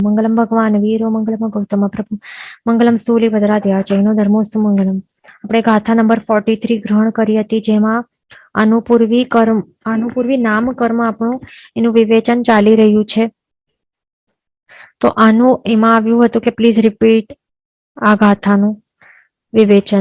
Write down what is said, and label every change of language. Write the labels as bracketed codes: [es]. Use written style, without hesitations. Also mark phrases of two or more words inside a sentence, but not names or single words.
[sa] मंगलम भगवान वीरो मंगलम गौतम प्रभु मंगलम स्थूलिभद्राद्या जैनो धर्मोस्तु मंगलम। [gu] આપણે ગાથા નંબર 43 ગ્રહણ કરી હતી, જેમાં અનુપૂર્વી નામ કર્મ આપણું એનું વિવેચન ચાલી રહ્યું છે. તો આનું એમાં આવ્યું હતું કે [en] please repeat [gu] આ ગાથાનું વિવેચન.